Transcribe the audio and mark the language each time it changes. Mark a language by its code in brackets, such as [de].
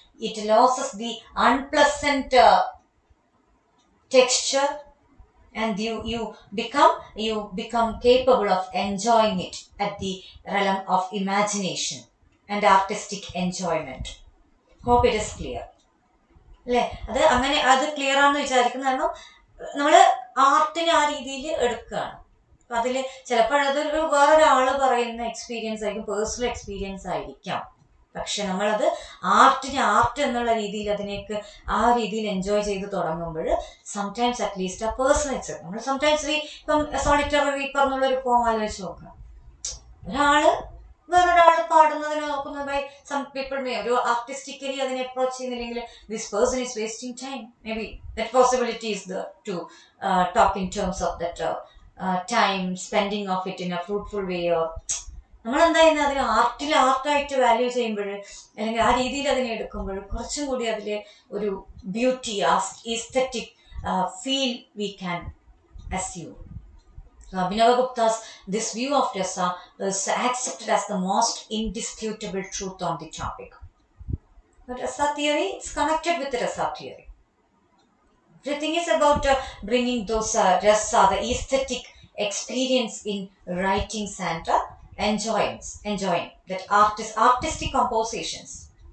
[en] It loses the unpleasant texture, and you become capable of enjoying it at the realm of imagination and artistic enjoyment. Hope it is clear. [ml] അല്ലേ? അത് clear ആണെന്ന് വിചാരിക്കുന്നു. കാരണം നമ്മൾ ആർട്ടിനെ ആ രീതിയിൽ എടുക്കുകയാണ്. അപ്പം അതിൽ ചിലപ്പോൾ അതൊരു വേറൊരാൾ പറയുന്ന എക്സ്പീരിയൻസ് ആയിരിക്കും, പേഴ്സണൽ എക്സ്പീരിയൻസ് ആയിരിക്കാം. പക്ഷെ നമ്മളത് ആർട്ട് എന്നുള്ള രീതിയിൽ അതിനേക്ക് ആ രീതിയിൽ എൻജോയ് ചെയ്ത് തുടങ്ങുമ്പോൾ സംടൈംസ് അറ്റ്ലീസ്റ്റ് ആ പേഴ്സണൽ നമ്മൾ സംടൈംസ് ഇപ്പം സോളിറ്ററി റീപ്പർ എന്നുള്ളൊരു പോം ആലോചിച്ച് നോക്കണം. ഒരാള് വേറൊരാൾ പാടുന്നതിനെ നോക്കുന്നത് [en] by some people may [ml] ഒരു ആർട്ടിസ്റ്റിക്കലി അതിനെ അപ്രോച്ച് ചെയ്യുന്നില്ലെങ്കിൽ [en] this person is wasting time maybe that possibility is there to talk in terms of that time spending of it in a fruitful way or [ml] നമ്മളെന്താ ചെയ്യുന്നത് അതിന് ആർട്ടായിട്ട് value ചെയ്യുമ്പോൾ അല്ലെങ്കിൽ ആ രീതിയിൽ അതിനെ എടുക്കുമ്പോൾ കുറച്ചും കൂടി അതിൽ ഒരു [en] Beauty aesthetic feel we can assume. So Abhinava Gupta's this view of Rasa is accepted as the most indisputable truth on the topic. But Rasa theory is connected with the Rasa theory. Everything is about bringing those Rasa, the aesthetic experience in writings and enjoying that artistic compositions.